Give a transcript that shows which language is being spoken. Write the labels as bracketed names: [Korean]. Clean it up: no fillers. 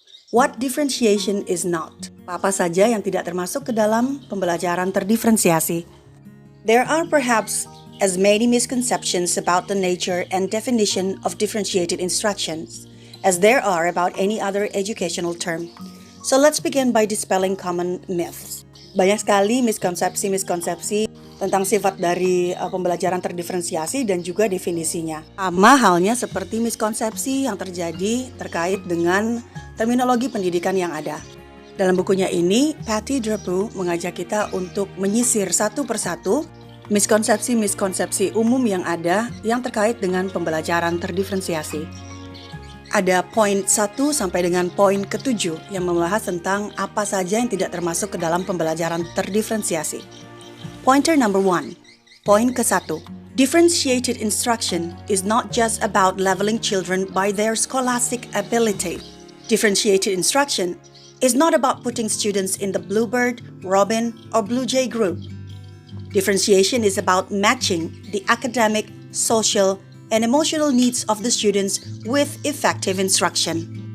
[English] What differentiation is not? [Indonesian] Apa saja yang tidak termasuk ke dalam pembelajaran terdiferensiasi. [English] There are perhaps as many misconceptions about the nature and definition of differentiated instructions as there are about any other educational term. So let's begin by dispelling common myths. [Indonesian] Banyak sekali miskonsepsi tentang sifat dari pembelajaran terdiferensiasi dan juga definisinya. Sama halnya seperti miskonsepsi yang terjadi terkait dengan terminologi pendidikan yang ada. Dalam bukunya ini, Patty Drapeau mengajak kita untuk menyisir satu persatu miskonsepsi umum yang ada yang terkait dengan pembelajaran terdiferensiasi. Ada poin 1 sampai dengan poin ke-7 yang membahas tentang apa saja yang tidak termasuk ke dalam pembelajaran terdiferensiasi. [English] Pointer number 1. [Indonesian] Poin ke-1. [English] Differentiated instruction is not just about leveling children by their scholastic ability. Differentiated instruction is not about putting students in the Bluebird, Robin, or Blue Jay group. Differentiation is about matching the academic, social, and emotional needs of the students with effective instruction.